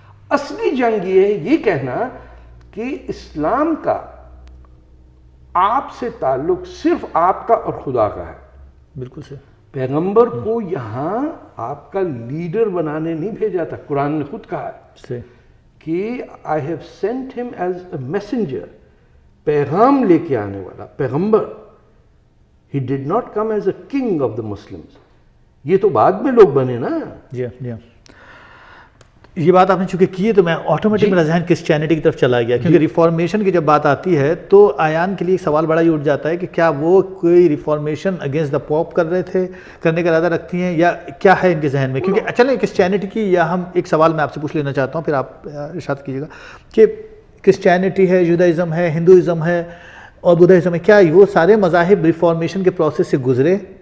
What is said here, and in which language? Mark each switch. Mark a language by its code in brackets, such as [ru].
[ur] اصلی جنگ یہ کہنا کہ اسلام کا آپ سے تعلق صرف آپ کا اور خدا کا ہے. بالکل سے پیغمبر کو یہاں آپ کا لیڈر بنانے نہیں بھیجا تھا. قرآن نے خود کہا ہے کہ [en] I have sent him as a messenger, [ur] پیغام لے کے آنے والا پیغمبر. [en] He did not come as a king of the Muslims. [ur] یہ تو بعد میں لوگ بنے نا. جی جی, یہ بات آپ نے چونکہ کی ہے تو میں آٹومیٹک میرا ذہن کرسچینٹی کی طرف چلا گیا, کیونکہ ریفارمیشن کی جب بات آتی ہے تو آیان کے لیے ایک سوال بڑا ہی اٹھ جاتا ہے کہ کیا وہ کوئی ریفارمیشن اگینسٹ دا پوپ کر رہے تھے, کرنے کا ارادہ رکھتی ہیں, یا کیا ہے ان کے ذہن میں؟ کیونکہ چلیں کرسچینٹی کی, یا ہم ایک سوال میں آپ سے پوچھ لینا چاہتا ہوں پھر آپ ارشاد کیجیے گا کہ کرسچینٹی ہے, جوڈائزم ہے, ہندوازم ہے اور بدھازم ہے, کیا وہ سارے مذاہب ریفارمیشن کے پروسیس سے گزرے؟